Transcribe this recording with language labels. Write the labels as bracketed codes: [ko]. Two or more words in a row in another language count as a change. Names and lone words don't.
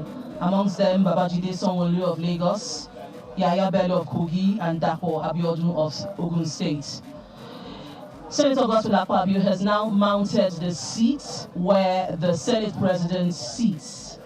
[en] Amongst them, Babajide Sanwo-Olu of Lagos, Yaya Bello of Kogi, and Dapo Abiodun of Ogun State. Senator Godswill Akpabio has now mounted the seat where the Senate President sits.